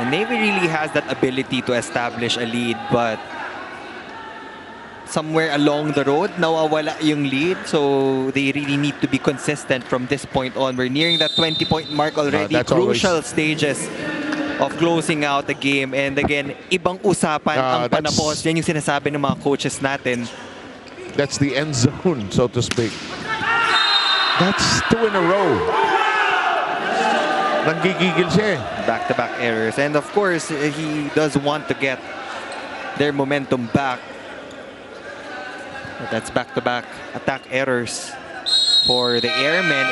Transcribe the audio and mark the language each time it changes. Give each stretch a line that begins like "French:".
English: And Navy really has that ability to establish a lead, but somewhere along the road,
Filipino: nawawala yung lead.
English: So they really need to be consistent from this point on. We're nearing that 20-point mark already. Crucial stages of closing out the game. And again,
Filipino: ibang usapan ang panapos. Yan yung sinasabi ng mga coaches natin.
English: That's the end zone, so to speak. That's 2 in a row.
Filipino: Nanggigigil siya.
English: Back-to-back errors. And of course, he does want to get their momentum back. But that's back-to-back attack errors for the Airmen.